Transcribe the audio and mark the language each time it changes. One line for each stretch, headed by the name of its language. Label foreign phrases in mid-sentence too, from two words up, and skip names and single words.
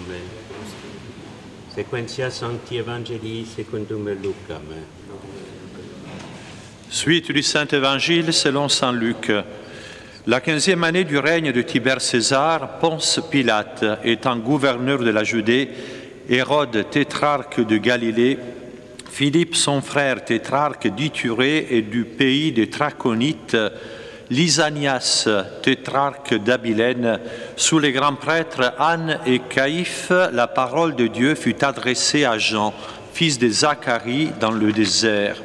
Latin: Sequentia Sancti Evangelii secundum Lucam.
French: Suite du Saint-Évangile selon saint Luc. La 15e année du règne de Tibère César, Ponce Pilate étant gouverneur de la Judée, Hérode tétrarque de Galilée, Philippe son frère tétrarque d'Iturée et du pays des Trachonites, Lysanias, tétrarque d'Abilène, sous les grands prêtres Anne et Caïphe, la parole de Dieu fut adressée à Jean, fils de Zacharie, dans le désert.